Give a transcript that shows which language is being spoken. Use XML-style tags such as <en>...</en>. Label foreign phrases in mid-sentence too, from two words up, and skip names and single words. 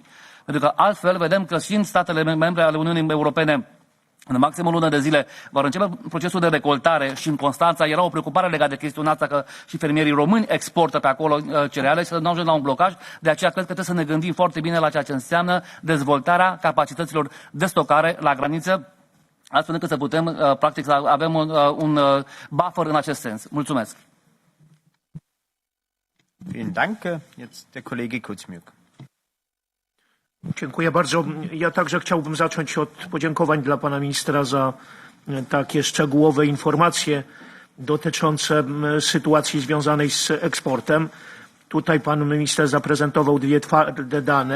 <ro>Pentru că altfel vedem că și în statele membre ale Uniunii Europene, în maxim o lună de zile, vor începe procesul de recoltare și în Constanța era o preocupare legată de chestiunea asta că și fermierii români exportă pe acolo cereale și să nu ajungă la un blocaj. De aceea cred că trebuie să ne gândim foarte bine la ceea ce înseamnă dezvoltarea capacităților de stocare la graniță, astfel încât să putem, practic, să avem un buffer în acest sens. Mulțumesc!</ro> <de>Vielen Dank. Jetzt der Kollege Kuczmiuk.</de> <pl>Dziękuję bardzo. Ja także chciałbym zacząć od podziękowań dla pana ministra za takie szczegółowe informacje dotyczące sytuacji związanej z eksportem. Tutaj pan minister zaprezentował dwie twarde dane.</pl>